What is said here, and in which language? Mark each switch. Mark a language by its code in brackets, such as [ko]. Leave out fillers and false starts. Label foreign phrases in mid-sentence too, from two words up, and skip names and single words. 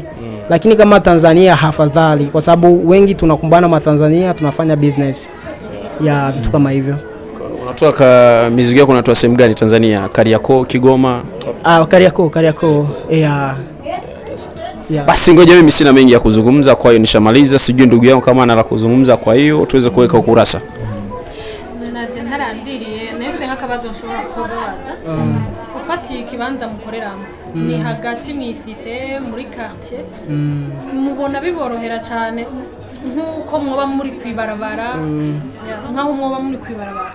[sw] Lakini kama Tanzania hafadhali, kwa sababu wengi tunakumbana na Tanzania tunafanya business vitu kama hivyo. Unatoa mizigo yako unatoa sehemu gani Tanzania? Kariakoo, Kigoma? Kariakoo. Basi ngoja, mimi sina mengi ya kuzungumza, kwa hiyo nishamaliza. Sijui ndugu yangu kama ana la kuzungumza, kwa hiyo tuweze kuweka ukurasa. [rn] Ntarandiriye nese nk'akabazo nshobora kubaza. Ufati ikibanza mukoreramo ni hagati mwisite muri quartier mubona biborohera cyane nkuko mwoba muri kwibarabara nkaho mwoba muri kwibarabara